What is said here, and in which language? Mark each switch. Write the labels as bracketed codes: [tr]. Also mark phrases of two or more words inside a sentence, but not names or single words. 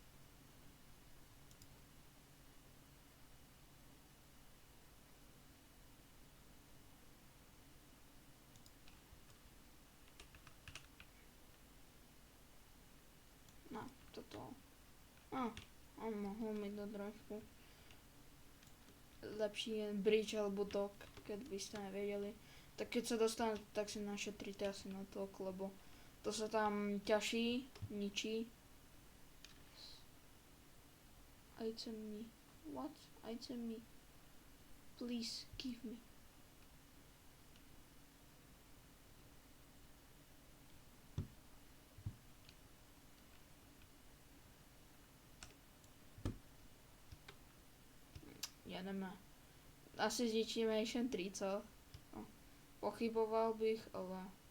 [cs] No, toto. On mohl mít to trošku lepší bridge alebo dock, keď byste nevěděli. Tak keď se dostanete, tak si našetříte asi na to, lebo to se tam ťaží, ničí. [en] Item me. What? Item me. Please give me. [cs] Jedeme. Asi zničíme ještě 3, co? No, pochyboval bych, ale...